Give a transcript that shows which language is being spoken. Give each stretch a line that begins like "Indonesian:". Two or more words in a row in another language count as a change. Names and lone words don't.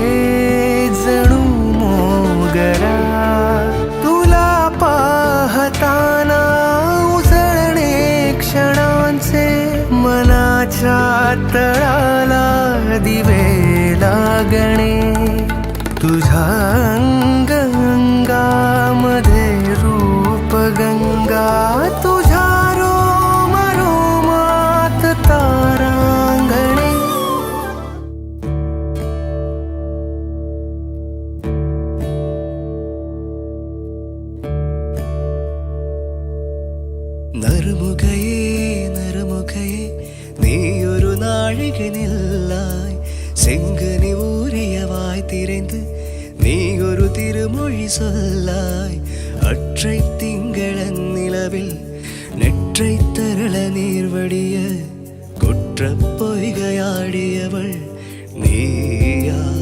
Marathi: जणू मोगरा तुला पाहताना उजळणे क्षणांचे मनाच्या तळाला दिवे लागणे तुझ्या अंग अंगामध्ये रूप गंगा तुझ्या रोम रोमात तारांगणे
Malayalam: നറുമുഖയേ നീയൊരു നാഴികനില്ലായി செங்கனி
Tamil: ஊறியவாய் திரைந்து நீயொரு திருமொழி சொல்லாய் அற்றை திங்களன் நிலவில் நெற்றை தரள நீர்வடிய குற்ற பொய்கையாடியவள் நீயா